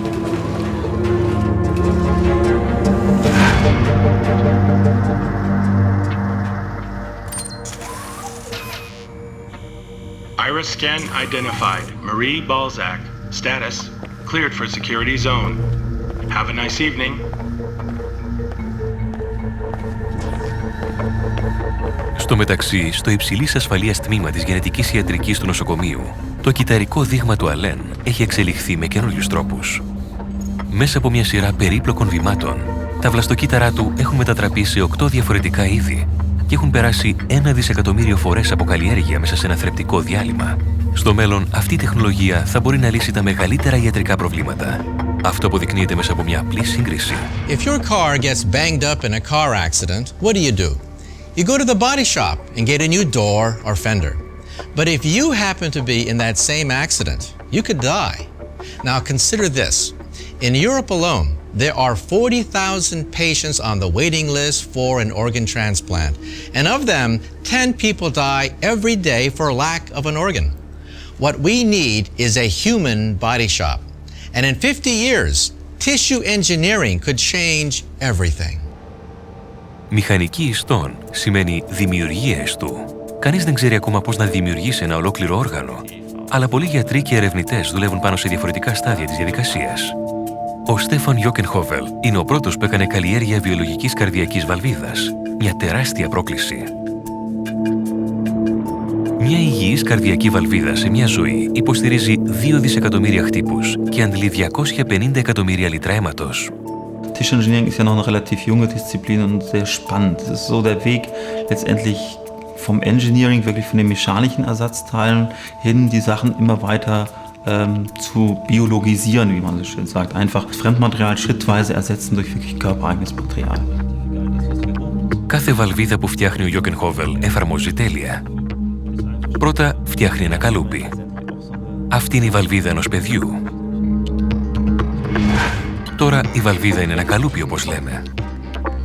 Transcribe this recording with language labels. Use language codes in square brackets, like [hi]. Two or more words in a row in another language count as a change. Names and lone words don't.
[en] Iris scan identified. Marie Balzac. Status, cleared for security zone. Have a nice evening. [el] Στο μεταξύ, στο υψηλής ασφαλείας τμήμα της γενετικής ιατρικής του νοσοκομείου, το κυταρικό δείγμα του Αλέν έχει εξελιχθεί με καινούριους τρόπους. Μέσα από μια σειρά περίπλοκων βημάτων, τα βλαστοκύτταρά του έχουν μετατραπεί σε 8 διαφορετικά είδη και έχουν περάσει 1 δισεκατομμύριο φορές από καλλιέργεια μέσα σε ένα θρεπτικό διάλειμμα. Στο μέλλον, αυτή η τεχνολογία θα μπορεί να λύσει τα μεγαλύτερα ιατρικά προβλήματα. Αυτό αποδεικνύεται μέσα από μια απλή σύγκριση. [en] If your car gets banged up in a car accident, what do? You go to the body shop and get a new door or fender. But if you happen to be in that same accident, you could die. Now consider this. In Europe alone, there are 40,000 patients on the waiting list for an organ transplant. And of them, 10 people die every day for lack of an organ. What we need is a human body shop. And in 50 years, tissue engineering could change everything. [el] Μηχανική ιστών σημαίνει δημιουργίες του. Κανείς δεν ξέρει ακόμα πώς να δημιουργήσει ένα ολόκληρο όργανο, αλλά πολλοί γιατροί και ερευνητές δουλεύουν πάνω σε διαφορετικά στάδια της διαδικασίας. Ο Στέφαν Γιόκενχόβελ είναι ο πρώτος που έκανε καλλιέργεια βιολογικής καρδιακής βαλβίδας, μια τεράστια πρόκληση. Μια υγιής καρδιακή βαλβίδα σε μια ζωή υποστηρίζει 2 δισεκατομμύρια χτύπους και αντλεί 250 εκατομμύρια λίτρα αίματος. [en] Tissue Engineering [de] ist ja noch eine relativ junge Disziplin und sehr spannend. Es ist so der Weg letztendlich vom Engineering, wirklich von den mechanischen Ersatzteilen hin, die Sachen immer weiter zu biologisieren, wie man so schön sagt. Einfach Fremdmaterial schrittweise ersetzen durch wirklich körpereigenes Material. [el] Κάθε βαλβίδα που φτιάχνει ο Γιόκενχόβελ εφαρμόζει τέλεια. Πρώτα φτιάχνει ένα καλούπι. Αυτή είναι η βαλβίδα ενός παιδιού. Τώρα η βαλβίδα είναι ένα καλούπι, όπως λέμε.